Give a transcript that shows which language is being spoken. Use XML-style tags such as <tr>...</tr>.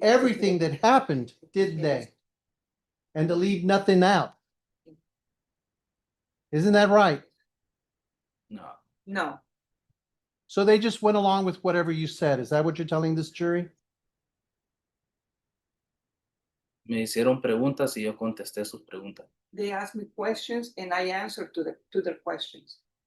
<en>everything that happened, didn't they? And to leave nothing out. Isn't that right?</en> <es>No.</es> <en>No, So they just went along with whatever you said. Is that what you're telling this jury?</en> <es>Me hicieron preguntas y yo contesté sus preguntas.</es> <en>they asked me questions and I answered to their questions.</en>